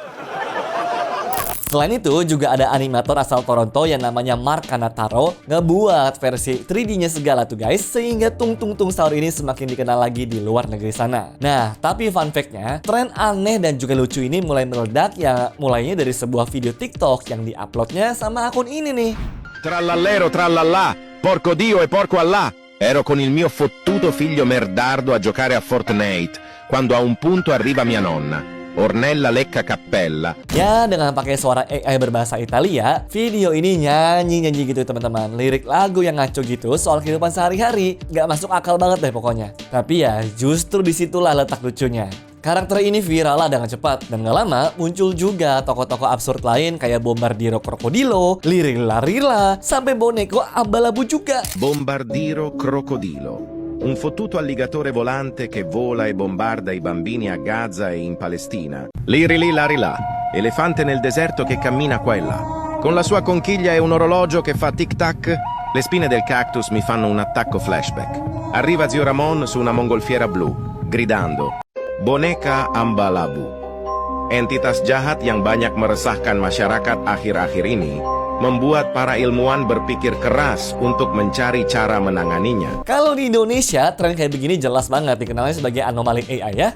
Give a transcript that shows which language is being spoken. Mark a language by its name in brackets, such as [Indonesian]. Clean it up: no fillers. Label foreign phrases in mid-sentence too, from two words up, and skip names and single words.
[Indonesian] Selain itu juga ada animator asal Toronto yang namanya Mark Kanataro ngebuat versi 3D-nya segala tuh guys, sehingga tung tung tung sahur ini semakin dikenal lagi di luar negeri sana. Nah, tapi [English] fun fact- [Indonesian] nya, tren aneh dan juga lucu ini mulai meledak ya mulainya dari sebuah video TikTok yang diuploadnya sama akun ini nih. [Italian] Trallallero trallallà, porco Dio e porco Allah. Ero con il mio fottuto figlio merdardo a giocare a Fortnite, quando a un punto arriva mia nonna. Ornella Lecca Cappella. [Indonesian] Ya, dengan pakai suara AI berbahasa Italia, video ini nyanyi-nyanyi gitu teman-teman. Lirik lagu yang ngaco gitu soal kehidupan sehari-hari. Gak masuk akal banget deh pokoknya. Tapi ya, justru disitulah letak lucunya. Karakter ini viral lah dengan cepat. Dan gak lama muncul juga tokoh-tokoh absurd lain kayak Bombardiro Crocodilo, Lirilla Rilla, sampai boneko Abalabu juga. [Italian] Bombardiro Crocodilo. Un fottuto alligatore volante che vola e bombarda i bambini a Gaza e in Palestina. Liri lari là, elefante nel deserto che cammina qua e là. Con la sua conchiglia e un orologio che fa tic-tac, le spine del cactus mi fanno un attacco flashback. Arriva zio Ramon su una mongolfiera blu, gridando, Boneka Ambalabu. [Indonesian] Entitas jahat yang banyak meresahkan masyarakat akhir-akhir ini membuat para ilmuwan berpikir keras untuk mencari cara menanganinya. Kalau di Indonesia, tren kayak begini jelas banget dikenalnya sebagai anomali AI ya.